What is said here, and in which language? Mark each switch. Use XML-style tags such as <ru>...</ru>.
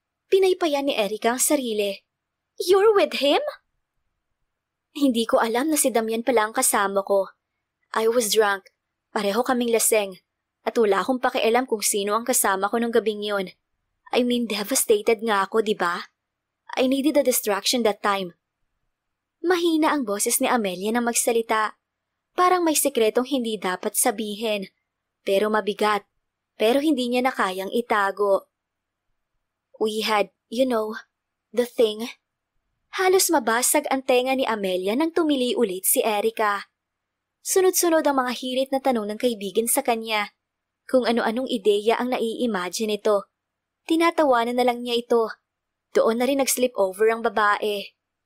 <tl>Pinaypayan ni Erica ang sarili.</tl> <en>You're with him?</en> <tl>Hindi ko alam na si Damian pala ang kasama ko.</tl> <en>I was drunk.</en> <tl>Pareho kaming laseng. At wala akong pakialam kung sino ang kasama ko nung gabing yun.</tl> <en>I mean,</en> <tl>devastated nga ako, di ba?</tl> <en>I needed a distraction that time.</en> <tl>Mahina ang boses ni Amelia na magsalita. Parang may sekretong hindi dapat sabihin. Pero mabigat. Pero hindi niya na kayang itago.</tl> <en>We had, you know, the thing.</en> <tl>Halos mabasag ang tenga ni Amelia nang tumili ulit si Erica. Sunod-sunod ang mga hirit na tanong ng kaibigan sa kanya. Kung ano-anong ideya ang nai-imagine ito. Tinatawanan na lang niya ito. Doon na rin nag-slip over ang babae.</tl>